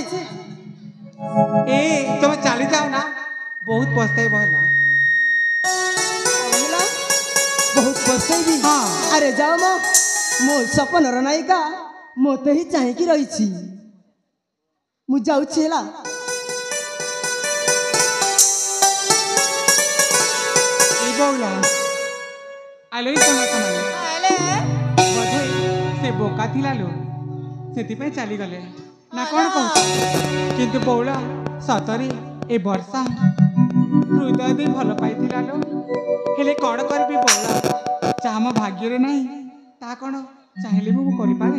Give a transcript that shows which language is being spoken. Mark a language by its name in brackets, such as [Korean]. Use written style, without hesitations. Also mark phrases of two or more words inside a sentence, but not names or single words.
[Odia] ଏ ତମେ ଚାଲି ଯାଅ ନା ବହୁତ ପସ୍ତାଇବ ହେଲା। ବହୁତ ପସ୍ତେଇବି। ହଁ। ଆରେ ଯାଅ ମୋ ସପନର ନାୟିକା ମୋତେ ହିଁ ଚାହିଁକି ରହିଛି। ମୁଁ ଯାଉଛି ହେଲା। ଏଇ ବଉଳା ଆଲୋଇ ତୁମକୁ ବୋଧେ ସେ ବୋକା ଥିଲା ଲୋ ସେଥିପାଇଁ ଚାଲିଗଲେ ନା କ'ଣ କହୁଛ? କିନ୍ତୁ ବଉଳା ସତରେ ଏ ବର୍ଷା ହୃଦୟ ଦେଇ ଭଲ ପାଇଥିଲା ଲୋ। ହେଲେ କ'ଣ କରିବି ବଉଳା, ଯାହା ମୋ ଭାଗ୍ୟରେ ନାହିଁ ତାହା କ'ଣ ଚାହିଁଲେ ବି ମୁଁ କରିପାରେ।